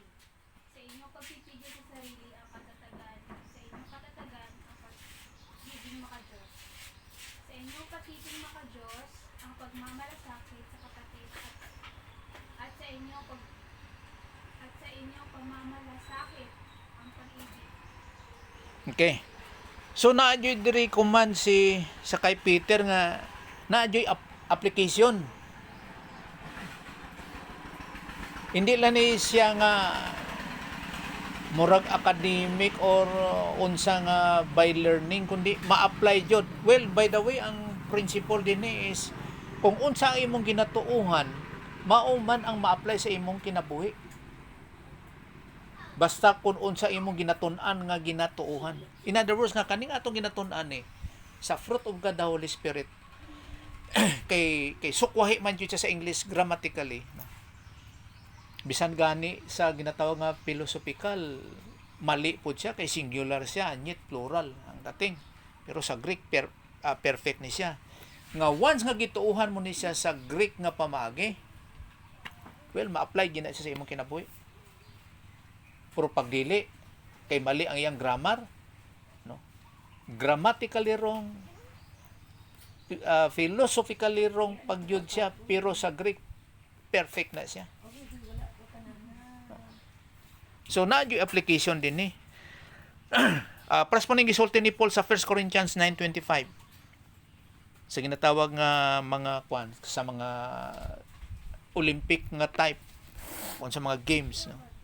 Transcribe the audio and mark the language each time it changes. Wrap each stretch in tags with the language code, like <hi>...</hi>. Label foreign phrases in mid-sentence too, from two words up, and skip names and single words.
<tl>Sa inyong pagpipigil sa sarili ang katatagan, sa inyong katatagan ang pagiging makadiyos. Sa inyong pagiging makadiyos ang pagmamalasakit sa kapatid at sa inyong pagmamalasakit ang pag-ibig. Okay.</tl> <ceb>So naadyoy diri command sa kay Peter nga naadyoy application. Hindi lang ni siya nga murag academic or unsa nga</ceb> <en>by learning</en> <ceb>kundi ma-apply jud.</ceb> <en>Well, by the way,</en> <ceb>ang principle din is kung unsa ang imong ginatuuhan, mao man ang ma-apply sa imong kinabuhi. Basta kung unsa imong ginatun-an nga ginatuuhan.</ceb> <en>In other words,</en> <ceb>nga kaning atong ginatun-an sa</ceb> <en>fruit of God, the Holy Spirit,</en> <ceb>kay sukwahi man jud siya sa English grammatically. Bisan gani sa ginatawag nga philosophical, mali po siya, kay singular siya, anyit plural ang dating. Pero sa Greek, perfect ni siya. Nga once nga gituuhan mo ni siya sa Greek nga pamaagi, well, ma-apply gina siya sa imong kinabuhi. Puro pagdili kay mali ang iyang grammar, no?</ceb> <en>Grammatically wrong, philosophically wrong</en> <ceb>pagyud siya, pero sa Greek perfect na siya. So na yung application din paras po ning gisulti ni Paul sa 1 Corinthians 9:25 sa ginatawag nga mga kwan sa mga Olympic nga type o sa mga games, no?</ceb>